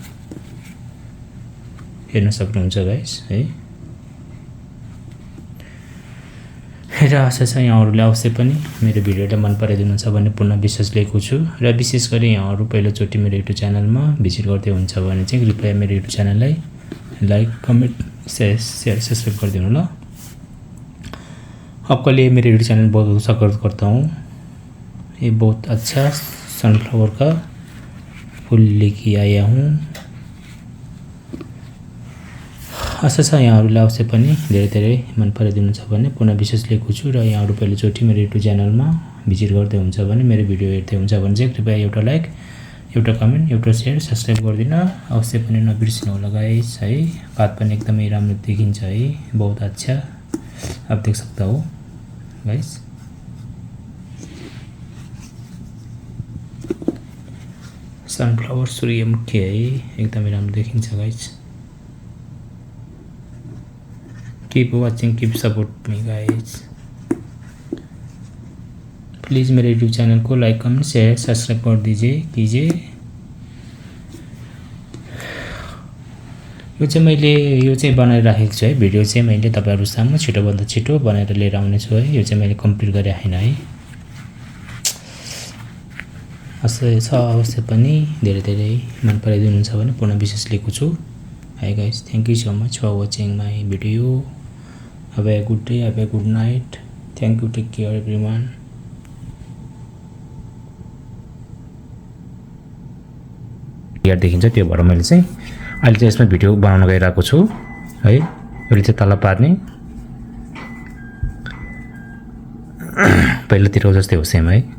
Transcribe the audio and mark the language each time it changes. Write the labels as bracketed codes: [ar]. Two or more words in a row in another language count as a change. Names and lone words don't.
[ne] हेर्न सक्नुहुन्छ गाइस है। र आशा छ यहाँहरूले अवश्य पनि मेरो भिडियोलाई मन पराइदिनुहुन्छ भन्ने पूर्ण विश्वास लिएको छु। र विशेष गरी यहाँहरू पहिलोचोटि मेरो युट्युब च्यानलमा भिजिट गर्दै हुन्छ भने चाहिँ कृपया मेरो युट्युब च्यानललाई [en] like comment share subscribe [ne] कर ल। [hi] आपके लिए मेरे यूट्यूब चैनल बहुत स्वागत करता हूँ। ये बहुत अच्छा सनफ्लावर का फूल लेके आया हूँ। [ne] आशा छ यहाँहरूलाई अवश्य पनि धेरै मन पराइदिनुहुन्छ भन्ने पूर्ण विश्वास लिएको छु। र यहाँहरू पहिलोचोटि मेरो युट्युब च्यानलमा भिजिट गर्दै हुन्छ भने मेरो भिडियो हेर्दै हुन्छ भने चाहिँ कृपया एउटा लाइक एउटा कमेन्ट एउटा [en] share subscribe [ne] गरिदिन अवश्य पनि नबिर्सिनु होला गाइस है। पात पनि एकदमै राम्रो देखिन्छ है, [hi] बहुत अच्छा आप देख सकता हो [ne] गाइस। [hi] सनफ्लावर सूर्यमुखी है, [ne] एकदमै राम्रो देखिन्छ गाइस। [en] keep watching, keep support me guys. [hi] प्लीज मेरे यूट्यूब चैनल को [en] like comment share subscribe [hi] कर कीजिए। [ne] यो चाहिँ मैले यो चाहिँ बनाएर राखेको छु है। भिडियो चाहिँ मैले तपाईहरु सामु छिटोभन्दा छिटो बनाएर लिएर आउने छु है। यो चाहिँ मैले कम्प्लिट गरे हैन है। अवश्य पनि धेरै मन पराइदिनुहुन्छ भने पूर्ण विश्वास लिएको छु है गाइस। [en] thank you so much for watching my video. have a good day, have a good night. thank you, take care everyone. [ne] यार देखिन्छ त्यो भएर मैले चाहिँ अहिले चाहिँ यसमा भिडियो बनाउन गइरहेको छु है। यसले चाहिँ तल पार्ने पहिलातिर जस्तै हो सेम है।